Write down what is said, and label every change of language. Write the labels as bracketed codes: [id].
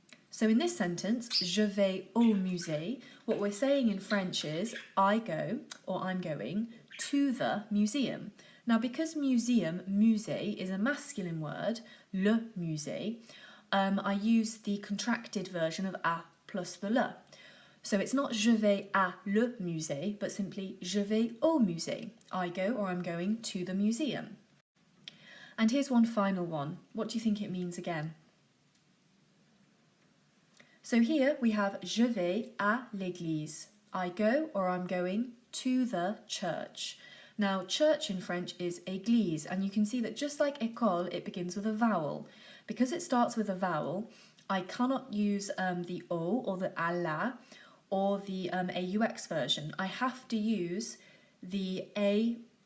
[en] So in this sentence, [fr] je vais au musée, [en] what we're saying in French is I go or I'm going to the museum. Now because museum, musée, is a masculine word, le musée, I use the contracted version of a plus the le. So it's not [fr] je vais à le musée, [en] but simply [fr] je vais au musée. [en] I go or I'm going to the museum. And here's one final one. What do you think it means again? So here we have [fr] je vais à l'église. [en] I go or I'm going to the church. Now church in French is église, and you can see that just like école, it begins with a vowel. Because it starts with a vowel, I cannot use the o or the à la or the AUX version. I have to use the a